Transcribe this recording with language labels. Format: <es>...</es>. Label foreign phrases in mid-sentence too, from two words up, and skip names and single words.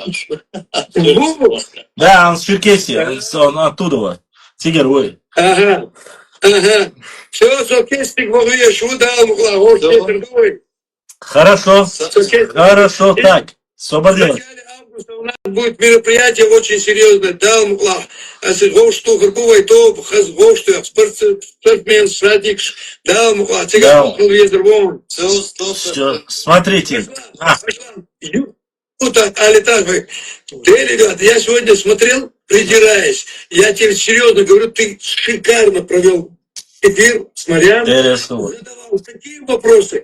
<ru>Да, он с Черкесии, он оттуда, Тигерой. Ага. Все, Черкесик, Хорошо, так, свободен. В начале августа у нас будет мероприятие очень серьезное. Далмуклах, Асидгошту, Харкова, то Хазгошту, спортсмен, Шрадикш, Далмуклах, Циган, Езервон. Все, смотрите. Ребята, я сегодня смотрел, придираясь. Я тебе серьезно говорю, ты шикарно провел эфир с Марианой. Задавал такие вопросы.</ru>